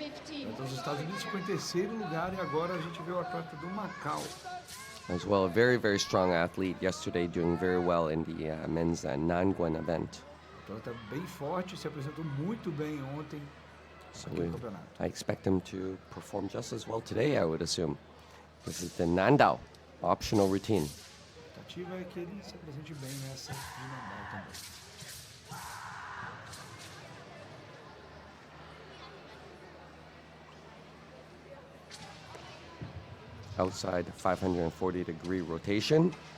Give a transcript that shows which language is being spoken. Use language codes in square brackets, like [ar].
[pt] Então, os Estados Unidos ficou em terceiro lugar e agora a gente vê o atleta do Macau. [en] As well, a very, very strong athlete yesterday, doing very well in the men's Nangwon event. [pt] O atleta bem forte, se apresentou muito bem ontem [en] So [pt] aqui no campeonato. [en] I expect him to perform just as well today, I would assume. This is the Nandao optional routine. [pt] A expectativa é que ele se apresente bem nessa de Nandao também. [en] Outside 540-degree rotation.